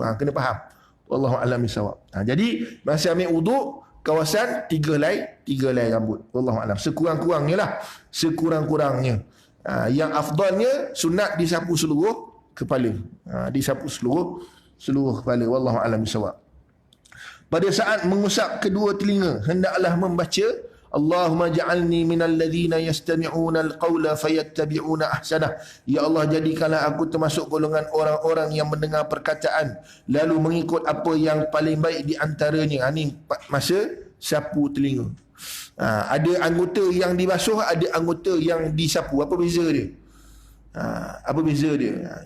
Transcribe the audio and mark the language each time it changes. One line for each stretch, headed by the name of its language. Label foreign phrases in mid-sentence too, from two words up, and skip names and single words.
Malay: Kena faham.
Arabic: والله أعلم بالصواب.
Malay: Jadi masa ambil wuduk, kawasan 3 helai rambut.
Arabic: والله أعلم.
Malay: Sekurang-kurangnya lah. Sekurang-kurangnya. Yang afdalnya sunat disapu seluruh kepala. Disapu seluruh kepala.
Arabic: والله أعلم بالصواب.
Malay: Pada saat mengusap kedua telinga, hendaklah membaca
Arabic: اللهم اجعلني من الذين يستمعون القول فيتبعون أحسنه.
Malay: Ya Allah, jadikanlah aku termasuk golongan orang-orang yang mendengar perkataan lalu mengikut apa yang paling baik di antaranya. Ini masa sapu telinga. Ada anggota yang dibasuh, ada anggota yang disapu. Apa beza dia? Apa beza dia?